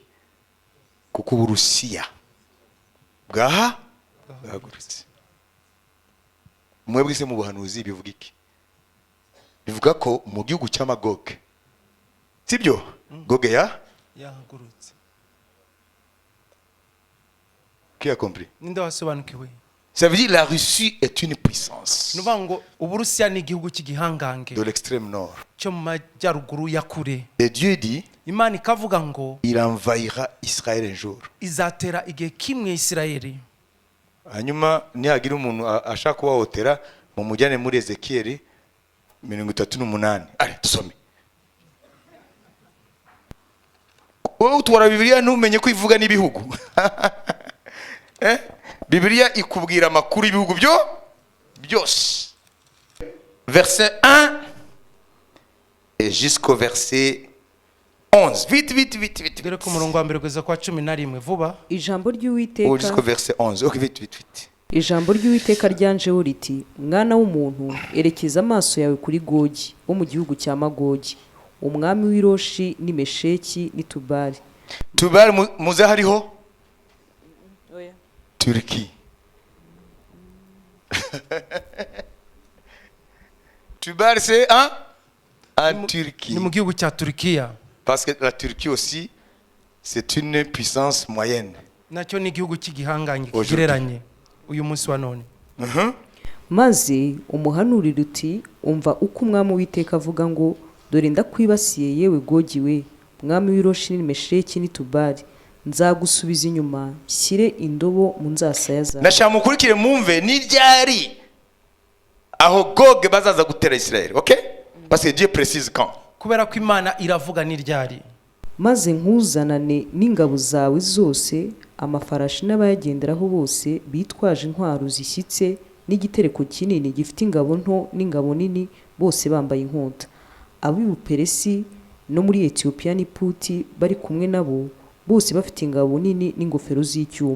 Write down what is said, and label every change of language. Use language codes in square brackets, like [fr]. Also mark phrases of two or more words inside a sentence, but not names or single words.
[rw] Kuko Uburusiya bwahagurutse. Mwebwe se mu buhanuzi bivuga iki? Bivuga ko mu gihugu cya Magog, sibyo? Goge Yahagurutse. [fr] Qui a compris? [rw] Ninde wasobanukiwe? [fr] Ça veut dire la Russie est une puissance [rw] Nuvuga ngo Uburusiya ni igihugu cy'igihangange [fr] de l'extrême nord. [rw] cyo mu majyaruguru ya kure. [fr] Et Dieu dit, [rw] Imana ikavuga ngo [fr] il envahira Israël un jour. [rw] izatera igihe kimwe Isirayeli. Hanyuma nihagira umuntu ashaka kubahohotera mu mujyane muri Ezekiel 38. Allez, dusome. Wowe utwara Bibiliya ntumenye ko ivuga n'ibihugu. Bibiliya ikubwira amakuru y'ibihugu byose. [fr] Verset 1 et jusqu'au verset 11. Vite. [rw] Tugere ku murongo wa mbere kugeza kwa 11 vuba. ijambo Ou ry'Uwiteka [fr] jusqu'au verset 11. Ok, vite. [rw] ijambo ry'Uwiteka ryanjeho riti mwana w'umuntu erekeza amaso yawe kuri Gogi wo mu gihugu cya Magogi umwami w'Iroshi ni Mesheki ni Tubali. Tubali muze hariho Turquie. [fr] Tubali c'est en Turquie. [rw] Ni mu gihugu cya Turkiya. [fr] Parce que la Turquie aussi c'est une puissance moyenne. [rw] Nacyo ni igihugu cy'igihangange Aujourd'hui. kigereranye uyu munsi wa none. Maze umuhanurira uti umva uko umwami w'Uwiteka avuga ngo dore ndakwibasiye yewe Gogi we umwami w'Iroshi ni Mesheki ni Tubali nzagusubiza inyuma shyire indobo mu nzasaya zawe. Nashaka mukurikire mumve ni ryari aho Gog bazaza gutera Israël, OK? [fr] Parce que Dieu précise quand. [rw] Kubera ko Imana iravuga ni ryari. Maze nkuzanane n'ingabo zawe zose amafarashi n'abayagenderaho bose bitwaje intwaro zishyitse n'igitereko kinini gifite ingabo nto n'ingabo nini bose bambaye inkota. Ab'i Buperesi no muri Etiyopiya ni Puti bari kumwe nabo bose bafite ingabo nini n'ingofero z'icyuma.